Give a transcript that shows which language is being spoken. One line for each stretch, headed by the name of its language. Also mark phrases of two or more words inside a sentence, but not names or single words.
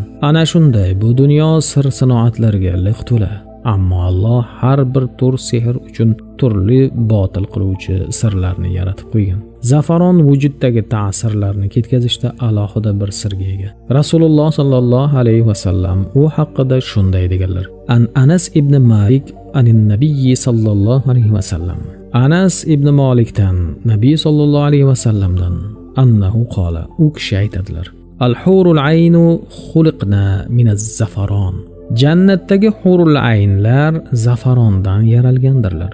Uzbek: Ana shunday bu dunyo sir sanoatlarga liq to'la. Ammo Alloh har bir tur sehr uchun turli botil qiluvchi sirlarni yaratib qo'ygan. Zafaron vujuddagi ta'sirlarni ketkazishda alohida bir sirga ega. Rasululloh
Arabic: صلى الله عليه وسلم
Uzbek: u haqida shunday deganlar:
Arabic: عن أنس بن مالك عن النبي صلى الله عليه وسلم.
Uzbek: Anas ibn Malikdan, Nabiy
Arabic: صلى الله عليه وسلم أنه قال,
Uzbek: u kishi aytadilar:
Arabic: الحور العين خلقن من الزعفران.
Uzbek: Jannatdagi hurul aynlar zafarondan yaralgandirlar.